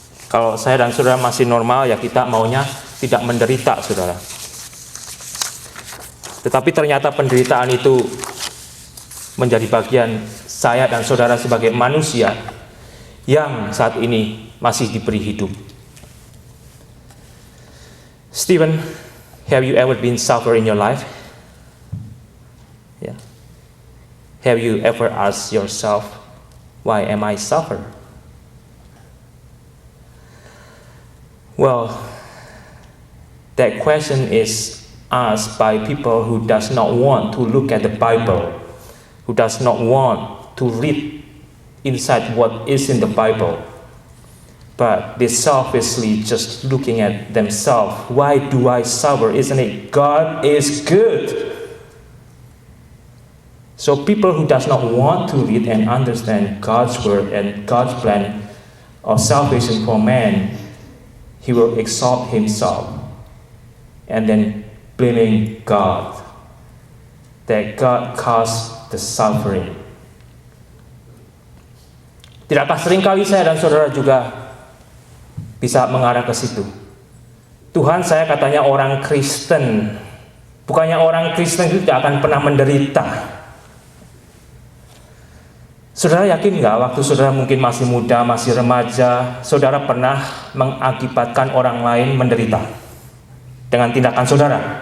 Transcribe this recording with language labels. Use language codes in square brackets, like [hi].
[id] Kalau saya dan saudara masih normal, ya kita maunya tidak menderita, saudara. Tetapi ternyata penderitaan itu menjadi bagian saya dan saudara sebagai manusia yang saat ini masih diberi hidup. [en] Stephen, have you ever been suffer in your life? Yeah. Have you ever asked yourself, why am I suffer? Well, that question is asked by people who does not want to look at the Bible, who does not want to read inside what is in the Bible, but they selfishly just looking at themselves. Why do I suffer? Isn't it God is good? So people who does not want to read and understand God's word and God's plan of salvation for man, he will exalt himself and then blaming God that God caused the suffering. [id] Tidakkah seringkali saya dan saudara juga bisa mengarah ke situ? Tuhan, saya katanya orang Kristen. Bukannya orang Kristen itu tidak akan pernah menderita. Saudara yakin nggak waktu saudara mungkin masih muda, masih remaja, saudara pernah mengakibatkan orang lain menderita dengan tindakan saudara?